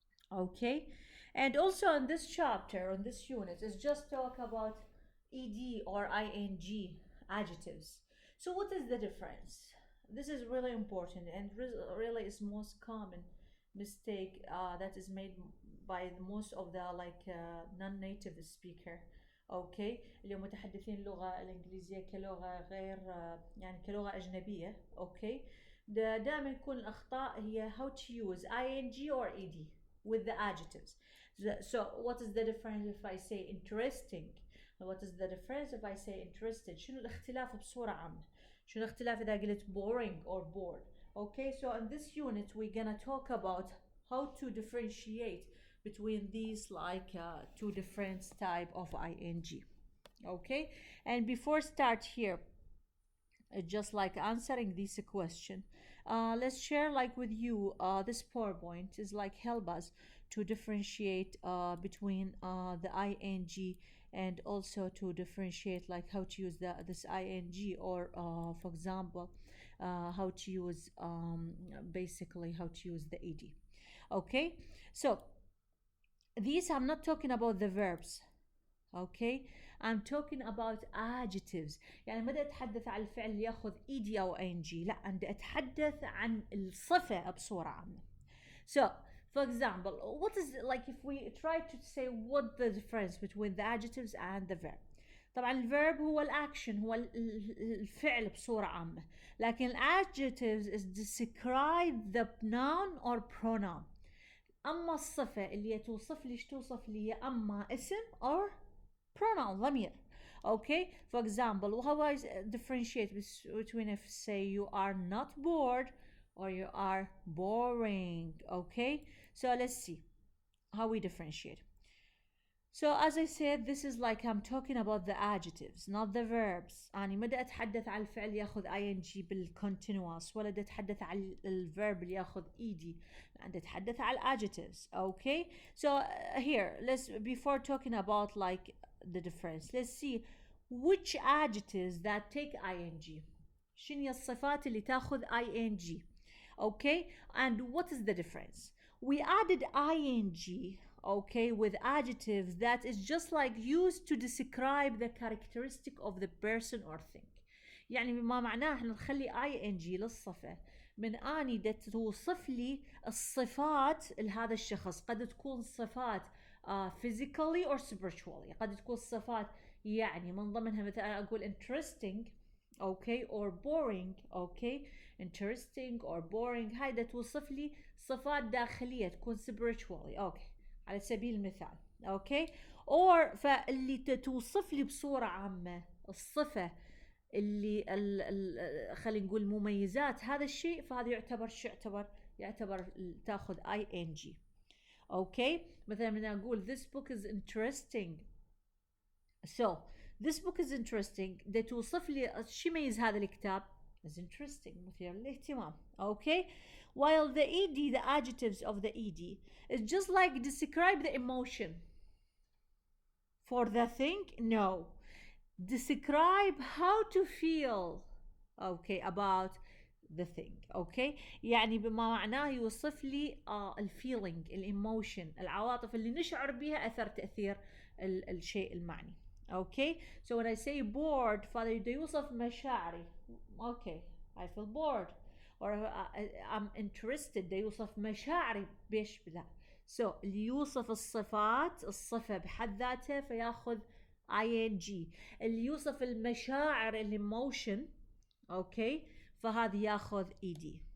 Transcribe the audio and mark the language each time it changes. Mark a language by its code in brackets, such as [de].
[en] Okay, and also on this chapter, on this unit, is just talk about ed or ing adjectives. So what is the difference? This is really important and really is most common mistake that is made by most of the like non-native speaker. [ar] اوكي اللي هم متحدثين اللغة الإنجليزية كلغة غير يعني كلغة أجنبية. اوكي دائما يكون الأخطاء هي [en] how to use ing or ed with the adjectives. So what is the difference if I say interesting? What is the difference if I say interested? [ar] شنو الاختلاف بصورة عامة؟ شنو الاختلاف إذا قلت [en] boring or bored? Okay, so in this unit we're gonna talk about how to differentiate between these like two different type of ing. Okay, and before start here, just like answering this question, let's share like with you this PowerPoint is like help us to differentiate between the ing and also to differentiate like how to use this ing or for example how to use basically how to use the ed. Okay, so these I'm not talking about the verbs. Okay, I'm talking about adjectives. [ar] يعني ما بدي أتحدث عن الفعل ياخذ إيدي أو ing، لا أنا بدي أتحدث عن الصفة بصورة عامة. [en] So for example, what is like if we try to say what the difference between the adjectives and the verb. [ar] طبعا الverb هو الأكشن هو الفعل بصورة عامة، لكن [en] adjectives is describe the noun or pronoun. [ar] أما الصفة اللي توصف لي توصف لي أما اسم [en] or pronoun [ar] ضمير. [en] Okay, for example how I differentiate between if say you are not bored or you are boring. Okay, so let's see how we differentiate. So as I said, this is like I'm talking about the adjectives not the verbs. [ar] أنا ما بدي أتحدث عن الفعل ياخذ ing بالcontinuous ولا بدي أتحدث عن الverb اللي ياخذ ed. أنا بدي أتحدث عن adjectives. [en] Okay, so here let's before talking about like the difference, let's see which adjectives that take ing. [ar] شنو هي الصفات اللي تاخذ ing. [en] Okay, and what is the difference? We added ing, okay, with adjectives that is just like used to describe the characteristic of the person or thing. [ar] يعني بما معناه احنا نخلي ing للصفة من اني دا توصف لي الصفات لهذا الشخص. قد تكون صفات [en] physically or spiritually. [ar] قد تكون صفات يعني من ضمنها مثلا اقول interesting okay or boring. [en] okay, interesting or boring [ar] هاي دا توصف لي صفات داخلية تكون [en] spiritually. [ar] okay على سبيل المثال. اوكي or فاللي توصف لي بصورة عامة الصفة اللي خلينا نقول مميزات هذا الشيء فهذا يعتبر شو يعتبر تاخذ ing. اوكي مثلا من اقول [en] this book is interesting. so this book is interesting [ar] ده توصف لي شو يميز هذا الكتاب [en] is interesting [ar] مثير للاهتمام. [en] okay, while the ed the adjectives of the ed is just like describe the emotion for the thing. no, describe how to feel okay about the thing. [ar] okay, يعني بما معناه يوصف لي الفيلينج الايموشن العواطف اللي نشعر بها اثر تاثير الشيء المعني. [en] okay, so when I say bored [ar] فهذا يوصف مشاعري. [en] okay, I feel bored or I'm interested [ar] ده يوصف مشاعري بيش بلا. so اللي يوصف الصفات الصفة بحد ذاتها فياخذ ing. اللي يوصف المشاعر الايموشن اوكي فهذا ياخذ ed.